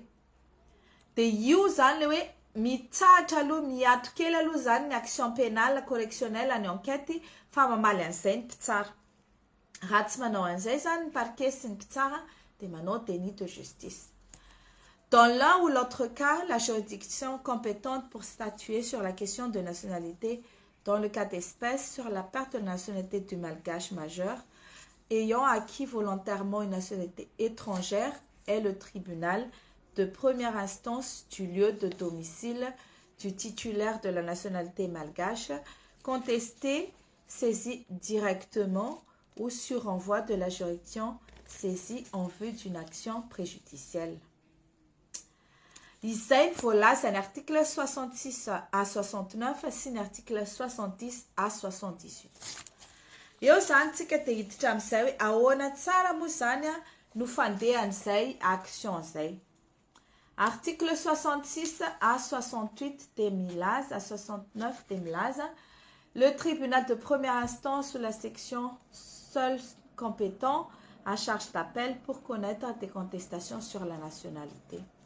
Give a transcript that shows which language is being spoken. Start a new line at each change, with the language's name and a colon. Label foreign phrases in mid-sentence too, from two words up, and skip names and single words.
Malagasy: De io zany le hoe mitsahatra aloha miato kely aloha zany ny
French: action pénale correctionnelle
Malagasy: ny enquête fa mamaly an'izay ny mpitsara. Raha tsy manao an'izay zany ny parquet sy ny mpitsara de manao
French: déni de justice. Dans l'un ou l'autre cas, la juridiction compétente pour statuer sur la question de nationalité, dans le cas d'espèce, sur la perte de nationalité du malgache majeur, ayant acquis volontairement une nationalité étrangère, est le tribunal de première instance du lieu de domicile du titulaire de la nationalité malgache, contesté, saisi directement ou sur envoi de la juridiction saisie en vue d'une action préjudicielle.
Malagasy: Izay voalaza ny
French: article 66 à 69
Malagasy: sy ny
French: article 70 à 78.
Malagasy: Eo zany tsika te hiditra amin'izay hoe ahoana tsara moa zany no fandehan'izay action zay.
French: Article 66 à 68
Malagasy: de milaza,
French: à 69
Malagasy: de milaza,
French: le tribunal de première instance ou la section seul compétent à charge d'appel pour connaître des contestations sur la nationalité.